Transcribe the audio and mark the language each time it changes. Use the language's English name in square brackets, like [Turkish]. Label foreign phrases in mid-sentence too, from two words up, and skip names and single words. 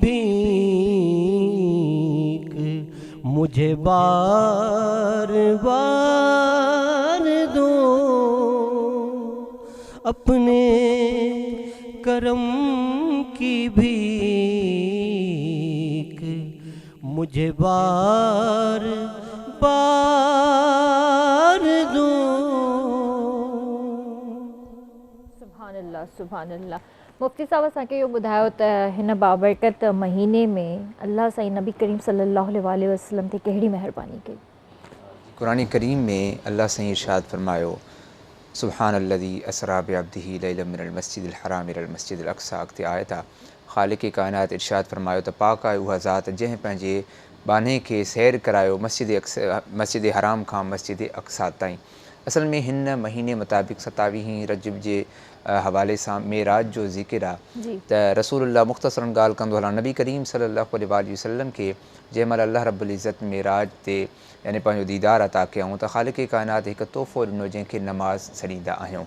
[Hindi] भीख मुझे बार बार दो, अपने करम की भीख मुझे बार बार दो। [Arabic] الله سبحان الله. [Sindhi] मुफ्ती साहब असांखे इहो ॿुधायो त हिन बाबरकत महीने में अल्लाह साईं नबी करीम [Arabic] صلى الله عليه وسلم [Sindhi] ते कहिड़ी महिरबानी कई? कुरान करीम में अल्लाह साईं इरशाद फरमायो [Arabic] سبحان الذي أسرى بعبده ليلا من المسجد الحرام إلى المسجد الأقصى. [Sindhi] अॻिते आयत आहे ख़ालिक़ काइनात इरशाद फरमायो त पाक आहे उहा ज़ात जंहिं पंहिंजे बाने खे सैर करायो मस्जिद हराम खां मस्जिद अक़सा ताईं। असल में हिन महीने मुताबिक़ 27 रजब जे हवाले सां मेराज जो ज़िक्र आहे त रसूलुल्लाह मुख़्तसरन ॻाल्हि कंदो हलां नबी करीम [Arabic] صلى الله عليه وسلم [Sindhi] खे जंहिं महिल अल्लाह [Arabic] رب العزة [Sindhi] मेराज ते यानी पंहिंजो दीदार अता कयऊं त ख़ालिक़ काइनात हिकु तोहफ़ो ॾिनो जंहिंखे नमाज़ छॾींदा आहियूं।